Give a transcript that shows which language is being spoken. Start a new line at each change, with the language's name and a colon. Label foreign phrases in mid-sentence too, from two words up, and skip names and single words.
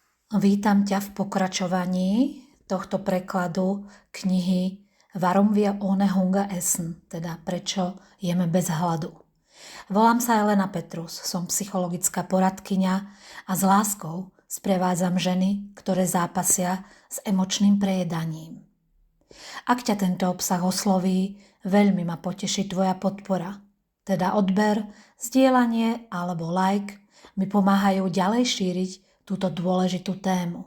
Slovak: Vítam ťa v pokračovaní tohto prekladu knihy Warum wir ohne Hunger essen, teda Prečo jeme bez hladu. Volám sa Elena Petrus, som psychologická poradkyňa a s láskou sprevádzam ženy, ktoré zápasia s emočným prejedaním. Ak ťa tento obsah osloví, veľmi ma poteší tvoja podpora, teda odber, zdieľanie alebo like mi pomáhajú ďalej šíriť túto dôležitú tému.